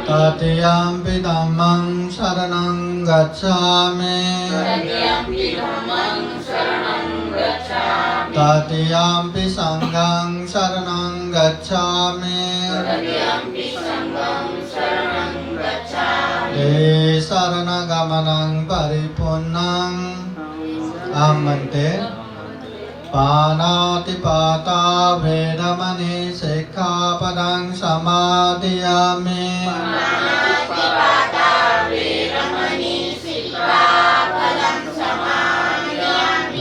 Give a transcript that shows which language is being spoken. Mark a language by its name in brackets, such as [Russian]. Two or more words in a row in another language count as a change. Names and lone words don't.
[Pali] तृतीयम्पि धम्मं शरणं गच्छामि तृतीयम्पि धम्मं शरणं गच्छामि तृतीयम्पि संघं शरणं गच्छामि तृतीयम्पि संघं शरणं गच्छामि ते शरणगमनं परिपूर्णं आमन्ते पानातिपाता वेदमणि सिक्खापदं समादयामि पानातिपाता वेरमणि सिक्खापदं समादयामि